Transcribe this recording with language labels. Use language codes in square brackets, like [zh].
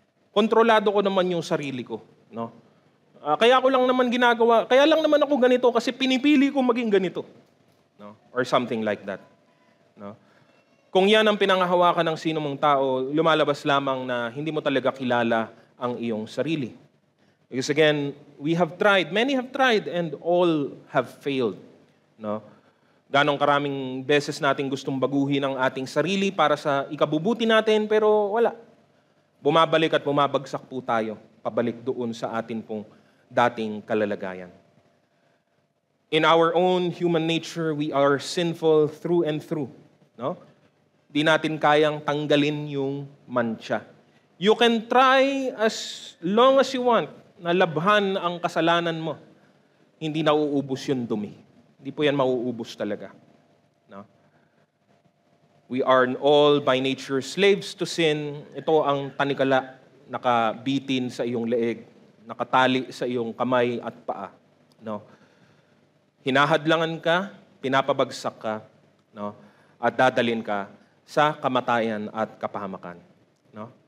[tl] Kontrolado ko naman yung sarili ko. No? Kaya ko lang naman ginagawa, kaya lang naman ako ganito kasi pinipili ko maging ganito. No? [en] Or something like that. [tl] No? Kung yan ang pinangahawakan ng sino mong tao, lumalabas lamang na hindi mo talaga kilala ang iyong sarili. [en] Because again, many have tried, and all have failed. [tl] No? Ganong karaming beses natin gustong baguhin ang ating sarili para sa ikabubuti natin, pero wala. Bumabalik at bumabagsak po tayo, pabalik doon sa atin pong dating kalalagayan. [en] In our own human nature, we are sinful through and through. No? [tl] Di natin kayang tanggalin yung mancha. [en] You can try as long as you want [tl] na labhan ang kasalanan mo. Hindi nauubos yung dumi. Hindi po yan mauubos talaga. No? [en] We are all by nature slaves to sin. [tl] Ito ang tanikala, nakabitin sa iyong leeg, nakatali sa iyong kamay at paa. No? Hinahadlangan ka, pinapabagsak ka, no? At dadalin ka sa kamatayan at kapahamakan. No?